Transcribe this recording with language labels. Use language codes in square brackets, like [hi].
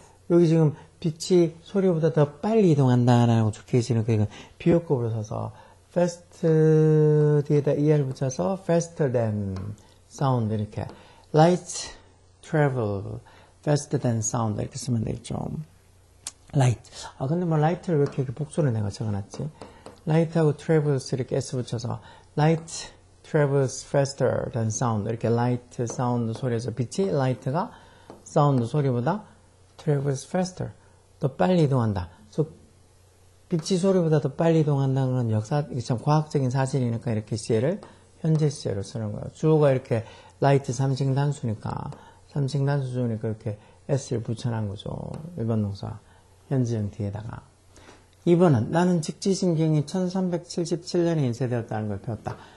[ko] 여기 지금 빛이 소리보다 더 빨리 이동한다라고 적혀 있으니까 이건 비교급으로 써서 fast 뒤에다 er 붙여서 [en] faster than sound [ko] 이렇게 light, travel, faster than sound 이렇게 쓰면 되겠죠. [en] light. [ko] 아 근데 뭐 light를 왜 이렇게 복수를 내가 적어놨지? light하고 travels 이렇게 s 붙여서 [en] light travels faster than sound [ko] 이렇게 light sound 소리에서 빛이 light가 sound 소리보다 travels faster 더 빨리 이동한다. 그래서 빛이 소리보다 더 빨리 이동한다는 건 역사, 참 과학적인 사실이니까 이렇게 시제를 현재 시제로 쓰는 거예요. 주어가 이렇게 light 삼식 단수니까 삼식 단수 주니까 이렇게 s를 붙여놓은 거죠. 1번 동사 현재형 뒤에다가. 2번은 나는 직지신경이 1377년에 인쇄되었다는 걸 배웠다.